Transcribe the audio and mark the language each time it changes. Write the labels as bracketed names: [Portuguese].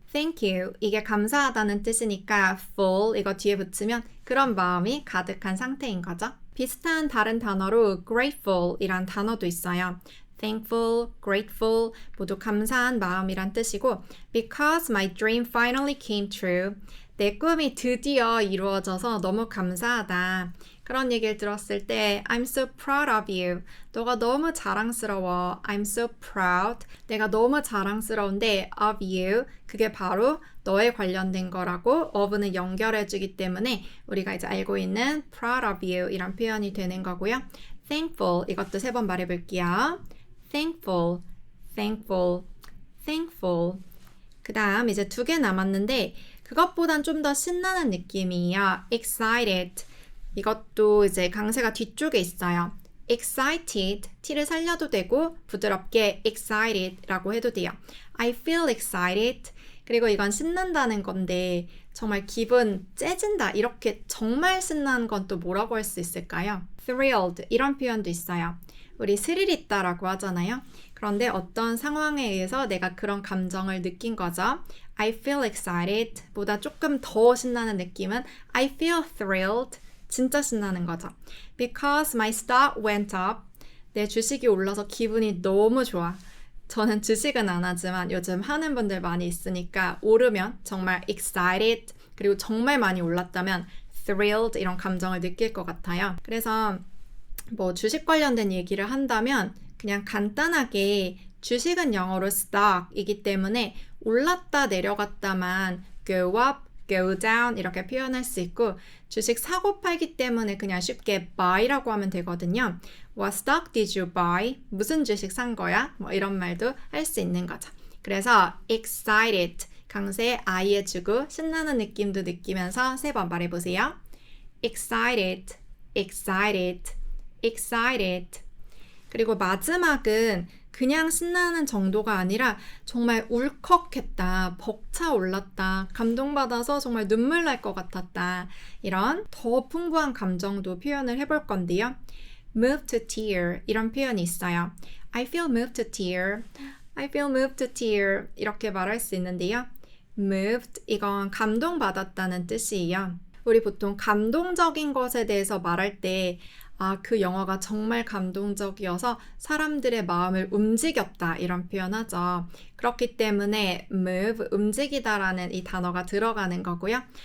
[English] Thank you, [Korean] 이게 감사하다는 뜻이니까 full 이거 뒤에 붙이면 그런 마음이 가득한 상태인 거죠. 비슷한 다른 단어로 grateful 이란 단어도 있어요. thankful, grateful 모두 감사한 마음이란 뜻이고 [English] because my dream finally came true [Korean] 내 꿈이 드디어 이루어져서 너무 감사하다. 그런 얘기를 들었을 때 [English] I'm so proud of you. [Korean] 너가 너무 자랑스러워. [English] I'm so proud. [Korean] 내가 너무 자랑스러운데 of you. 그게 바로 너에 관련된 거라고 of는 연결해주기 때문에 우리가 이제 알고 있는 [English] proud of you [Korean] 이란 표현이 되는 거고요. thankful 이것도 3번 말해볼게요. thankful, thankful, thankful. 그 다음 이제 2개 남았는데 그것보단 좀 더 신나는 느낌이에요. [English] excited. [Korean] 이것도 이제 강세가 뒤쪽에 있어요. excited, t를 살려도 되고 부드럽게 excited라고 해도 돼요. [English] I feel excited. [Korean] 그리고 이건 신난다는 건데 정말 기분 째진다. 이렇게 정말 신난 건 또 뭐라고 할 수 있을까요? thrilled 이런 표현도 있어요. 우리 스릴 있다라고 하잖아요. 그런데 어떤 상황에 의해서 내가 그런 감정을 느낀 거죠. [English] I feel excited [Korean] 보다 조금 더 신나는 느낌은 [English] I feel thrilled. [Korean] 진짜 신나는 거죠. [English] Because my stock went up. [Korean] 내 주식이 올라서 기분이 너무 좋아. 저는 주식은 안 하지만 요즘 하는 분들 많이 있으니까 오르면 정말 excited 그리고 정말 많이 올랐다면 thrilled 이런 감정을 느낄 것 같아요. 그래서 뭐 주식 관련된 얘기를 한다면 그냥 간단하게 주식은 영어로 stock이기 때문에 올랐다 내려갔다만 [English] go up, go down [Korean] 이렇게 표현할 수 있고 주식 사고 팔기 때문에 그냥 쉽게 buy라고 하면 되거든요. [English] What stock did you buy? [Korean] 무슨 주식 산 거야? 뭐 이런 말도 할 수 있는 거죠. 그래서 excited 강세에 I 해주고 신나는 느낌도 느끼면서 3번 말해보세요. [English] excited, excited, excited. [Korean] 그리고 마지막은 그냥 신나는 정도가 아니라 정말 울컥했다, 벅차올랐다, 감동받아서 정말 눈물 날 것 같았다. 이런 더 풍부한 감정도 표현을 해볼 건데요. [English] move to tear [Korean] 이런 표현이 있어요. [English] I feel moved to tear. I feel moved to tear [Korean] 이렇게 말할 수 있는데요. moved 이건 감동받았다는 뜻이에요. 우리 보통 감동적인 것에 대해서 말할 때 그 영화가 정말 감동적이어서 사람들의 마음을 움직였다 이런 표현하죠. 그렇기 때문에 move, 움직이다라는 이 단어가 들어가는 거고요.